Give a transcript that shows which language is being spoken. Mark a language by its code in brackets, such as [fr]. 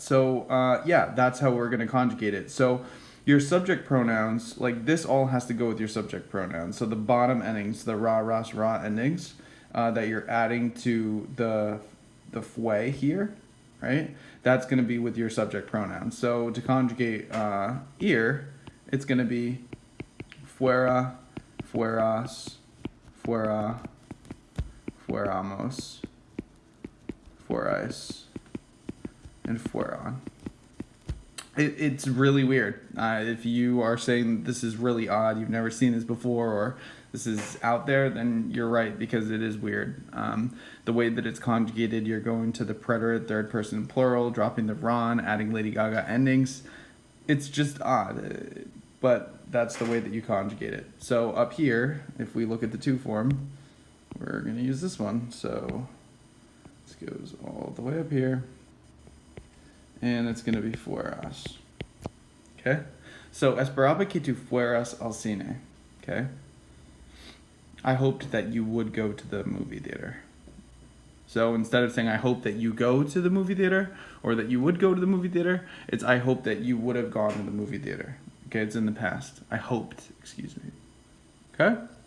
[en] So, yeah, that's how we're going to conjugate it. So your subject pronouns, like this all has to go with your subject pronouns. So the bottom endings, the ra, ras, ra endings that you're adding to the fue here, right? That's going to be with your subject pronouns. So to conjugate ear, it's going to be fuera, fueras, fuera, fuéramos, fuerais, and fueron. It's really weird. If you are saying this is really odd, you've never seen this before, or this is out there, then you're right, because it is weird. The way that it's conjugated, you're going to the preterite, third person plural, dropping the ron, adding Lady Gaga endings. It's just odd, but that's the way that you conjugate it. So up here, if we look at the to form, we're going to use this one. So this goes all the way up here. And it's going to be fueras. Okay? [es] So, esperaba que tu fueras al cine. [en] Okay? I hoped that you would go to the movie theater. So, instead of saying I hope that you go to the movie theater, or that you would go to the movie theater, it's I hope that you would have gone to the movie theater. Okay? It's in the past. I hoped. Excuse me. Okay?